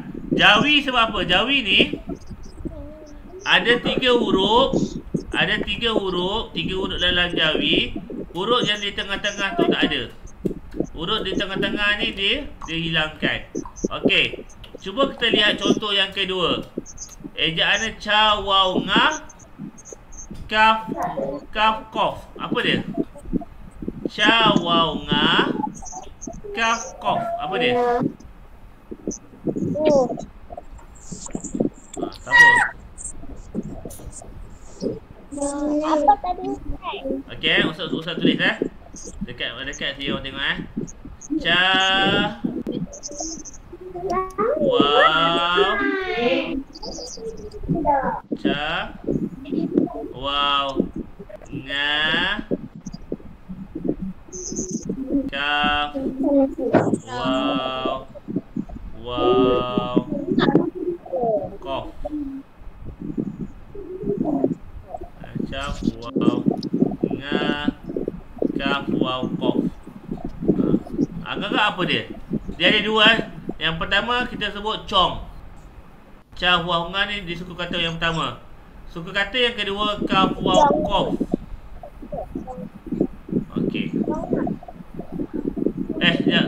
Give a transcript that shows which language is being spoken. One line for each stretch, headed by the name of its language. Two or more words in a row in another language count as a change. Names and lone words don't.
Malay: Jawi sebab apa? Jawi ni ada 3 huruf. Ada 3 huruf dalam Jawi. Huruf yang di tengah-tengah tu tak ada. Huruf di tengah-tengah ni dia hilangkan. Okey. Cuba kita lihat contoh yang kedua. Ejaan ca, waw, nga, kaf, kof. Apa dia? Ca, waw, nga, kaf, kof. Apa dia? Sama. Apa tadi? Okey, Ustaz tulis dekat sini orang tengok Ca, waw, ca, waw, nga, kaf, waw, kof. Kaf, waw, nga, kaf, waw, kof. Agak-agak apa dia? Dia ada Yang pertama kita sebut cong. Ca hua hunga ni di suku kata yang pertama. Suku kata yang kedua kaf waw qaf. Okey. Ya.